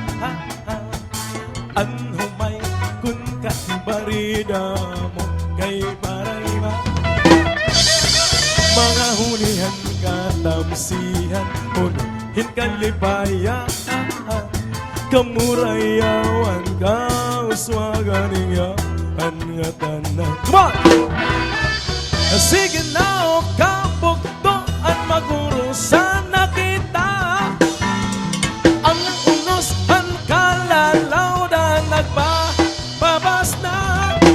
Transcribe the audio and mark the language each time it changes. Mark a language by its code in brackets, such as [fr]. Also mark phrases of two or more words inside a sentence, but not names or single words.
[hil] Ang humay kun kabarida mo kay Paraiba. mga hunihan katamsihan, unahin kan lipaya, kamurayawan kauswagan iyahan nga tanan. [en] Come on! [hil] Sige na o kabuktoan magurusan na kita, ang unos ang kalalaw na nagbababas na,